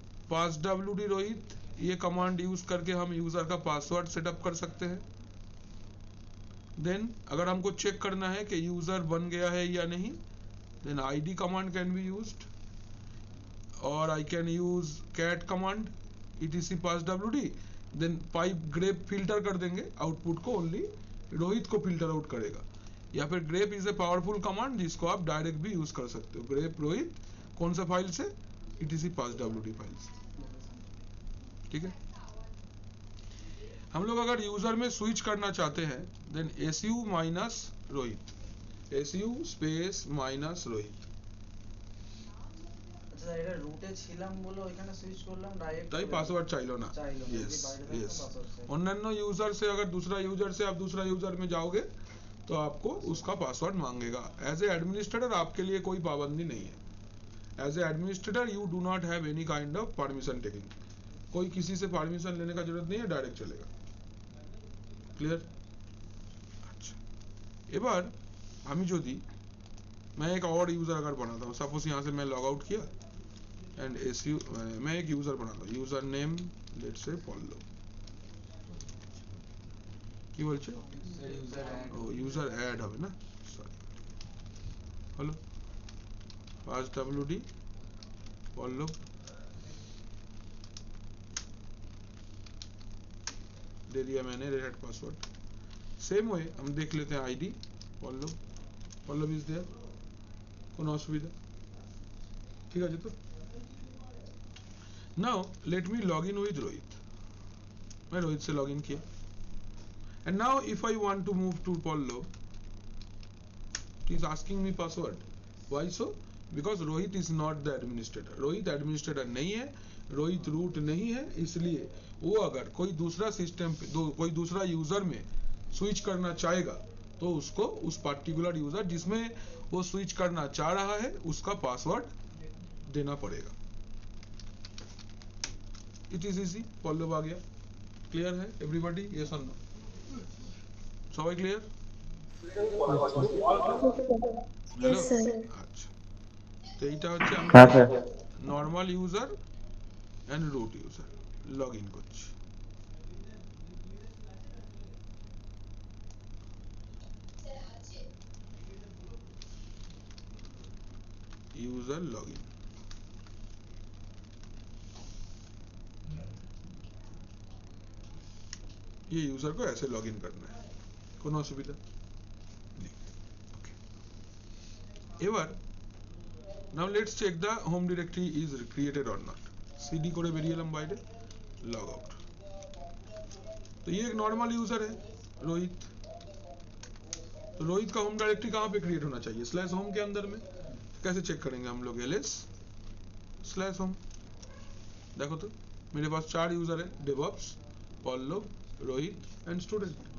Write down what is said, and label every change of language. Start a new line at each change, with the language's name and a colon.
Hindi: पास wd Rohit ये command use करके हम यूजर का पासवर्ड सेटअप कर सकते हैं देन अगर हमको चेक करना है कि यूजर बन गया है या नहीं then id command can be used और I can use cat command etc pass wd then pipe grep filter कर देंगे आउटपुट को ओनली रोहित को फिल्टर आउट करेगा या फिर grape is a powerful command जिसको आप डायरेक्ट भी यूज कर सकते हो ग्रेप रोहित कौन सा फाइल से etc पास wd फाइल्स। ठीक है, हम लोग अगर यूजर में स्विच करना चाहते हैं then su minus Rohit, su space minus Rohit,
Bangla: আচ্ছা এটা রুটে ছিলাম বলে ওইখানে সুইচ করলাম ডাইরেক্ট, তাই পাসওয়ার্ড চাইলো না।
Hindi: यस यस, अन्य यूजर से अगर दूसरा यूजर से आप दूसरा यूजर में जाओगे तो आपको उसका पासवर्ड मांगेगा।
English: As a administrator आपके लिए कोई पाबंदी नहीं है। As a administrator you do not have any kind of permission taking,
Hindi: कोई किसी से परमिशन लेने का जरूरत नहीं है, डायरेक्ट चलेगा। क्लियर? अच्छा,
Bangla: এবার আমি যদি
Hindi: मैं एक और यूजर अगर बनाता हूँ, सपोज यहाँ से मैं लॉग आउट किया एंड एसयू मैं एक यूजर बनाता हूँ, user name let's say Pallav,
Bangla: কি বলছে ও ইউজার অ্যাড হবে না, সরি হলো পাস wd পল্লব,
Hindi: दे दिया मैंने रेट पासवर्ड। सेम वे हम देख लेते हैं ID Pallav, Pallav is there,
Bangla: কোনো অসুবিধা? ঠিক আছে তো।
English: now let me log in with Rohit,
Hindi: मैं रोहित से लॉग इन किया
English: and now if I want to move to Pallav, it is asking me password. Why so? Because Rohit is not the administrator,
Hindi: Rohit administrator नहीं है, Rohit root नहीं है, इसलिए वो अगर कोई दूसरा सिस्टम पे कोई दूसरा यूजर में स्विच करना चाहेगा तो उसको उस पर्टिकुलर यूजर जिसमें वो स्विच करना चाह रहा है उसका पासवर्ड देना पड़ेगा।
English: it is easy,
Hindi: पल्लव आ गया। क्लियर है एवरीबॉडी? यस और नो?
Bangla: সবাই ক্লিয়ার?
English: Yes, sir.
Bangla: আচ্ছা, তো এইটা হচ্ছে আমি হ্যাঁ sir. Normal user and root user log in করছি।
Hindi: यूजर लॉगिन, ये यूजर को ऐसे लॉगिन करना है,
Bangla: কোনো অসুবিধা নেই।
English: Okay, এবার now let's check the home directory is created or not.
Bangla: CD করে বেরিয়ে এলাম বাইরে, लॉग आउट।
Hindi: तो ये एक नॉर्मल यूजर है रोहित, तो रोहित का होम डायरेक्टरी कहाँ पे क्रिएट होना चाहिए? स्लैश होम के अंदर में। कैसे चेक करेंगे हम लोग? ls slash home. देखो तो मेरे पास 4 यूजर है, DevOps, Pallav, Rohit and student.